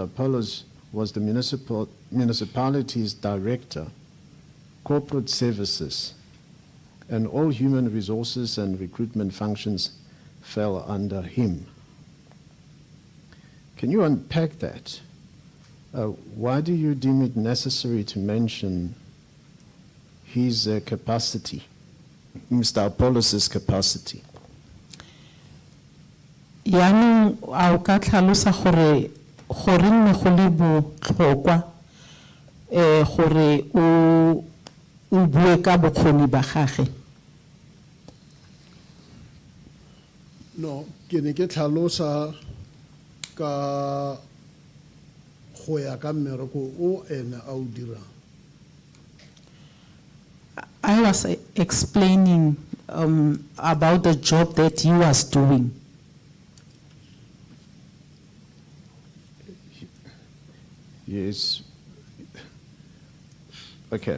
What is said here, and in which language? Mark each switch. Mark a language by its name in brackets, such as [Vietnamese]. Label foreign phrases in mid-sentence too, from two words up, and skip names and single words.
[English] Apollos was the municipality's director, corporate services, and all human resources and recruitment functions fell under him. Can you unpack that? Why do you deem it necessary to mention his capacity, Mr. Apollos' capacity? [Tswana] Yaanong a o ka tlhalosa gore nne go le botlhokwa gore o bue ka bokgoni ba gagwe. No, ke ne ke tlhalosa ka go ya ka mmereko o ene a o dirang. [English] I was explaining about the job that he was doing. Yes. Okay.